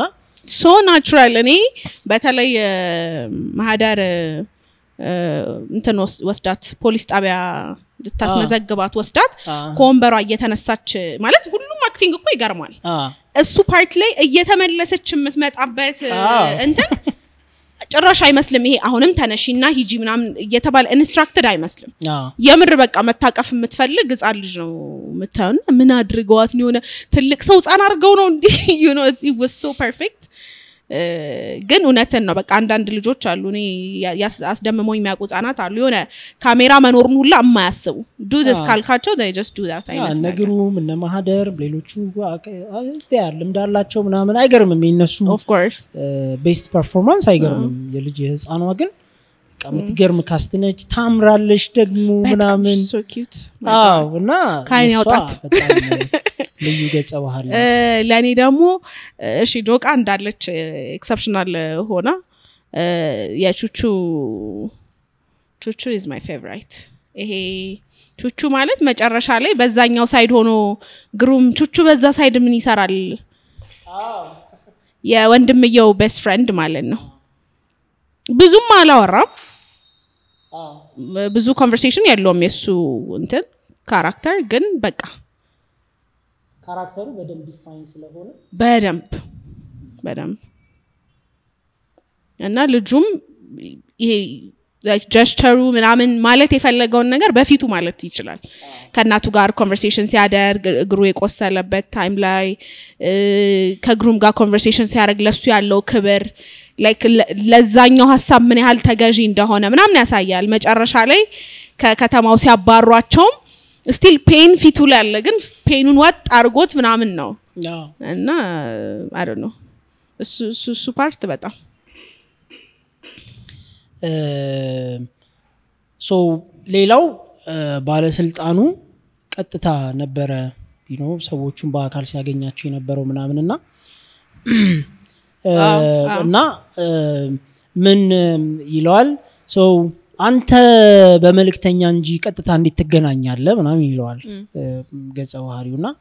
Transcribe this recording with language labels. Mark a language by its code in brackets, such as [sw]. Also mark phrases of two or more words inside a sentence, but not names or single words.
[en] so natural [am] እኔ በተለይ ማህዳር እንትን ወስዳት ፖሊስ ጣቢያ ልታስመዘግባት ወስዳት ኮምበሯ እየተነሳች ማለት ሁሉም አክቲንግ እኮ ይገርማል እሱ ፓርት ላይ እየተመለሰች የምትመጣበት እንትን ጭራሽ አይመስልም ይሄ አሁንም ተነሺና ሂጂ ምናምን እየተባለ ኢንስትራክትድ አይመስልም የምር በቃ መታቀፍ የምትፈልግ ህፃን ልጅ ነው መታውና ምን አድርገዋት ነው የሆነ ትልቅ ሰው ህፃን አርገው ነው እንዴ [en] it was so perfect [am] ግን እውነትን ነው በቃ አንዳንድ ልጆች አሉ እኔ አስደምመው የሚያውቁ ህፃናት አሉ የሆነ ካሜራ መኖርን ሁላ የማያስቡ [en] do this [am] ካልካቸው [en] they just do that [am] አይመስልም ነገሩ ምን ማህደር ሌሎቹ ልምዳላቸው ምናምን አይገርምም የነሱ [en] of course best performance [am] አይገርምም የልጅ ህፃኗ ግን በቃ ምትገርም ካስትነች ታምራለሽ ደግሞ ምናምን [en] so cute [am] እና ካይን ያውጣት በጣም ልዩ ገጸ ባህሪ ለኔ ደግሞ እሺ ዶቃ እንዳለች ኤክሰፕሽናል ሆና የቹቹ [en] is my favorite [am] ይሄ ቹቹ ማለት መጨረሻ ላይ በዛኛው ሳይድ ሆኖ ግሩም ቹቹ በዛ ሳይድ ምን ይሰራል የወንድምየው [en] best friend [am] ማለት ነው ብዙም አላወራም ብዙ ኮንቨርሴሽን ያለውም የሱ እንትን ካራክተር ግን በቃ ካራክተሩ በደንብ ዲፋይን ስለሆነ በደንብ እና ልጁም ይሄ [en] like gesture [am] ምናምን ማለት የፈለገውን ነገር በፊቱ ማለት ይችላል ከናቱ ጋር ኮንቨርሴሽን ሲያደርግ እግሩ የቆሰለበት ታይም ላይ ከግሩም ጋር ኮንቨርሴሽን ሲያደርግ ለሱ ያለው ክብር like ለዛኛው ሐሳብ ምን ያህል ተገዢ እንደሆነ ምናምን ያሳያል መጨረሻ ላይ ከከተማው ሲያባሯቸው [en] still pain [am] ፊቱ ላይ አለ ግን ፔኑን ወጥ አርጎት ምናምን ነው እና [en] I don't know [am] እሱ ፓርት በጣም ሶ ሌላው ባለስልጣኑ ቀጥታ ነበረ ሰዎቹን በአካል ሲያገኛቸው የነበረው ምናምንና እና ምን ይለዋል ሶ አንተ በመልክተኛ እንጂ ቀጥታ እንዴት ትገናኛለህ ምናምን ይለዋል ገጸ ባህሪውና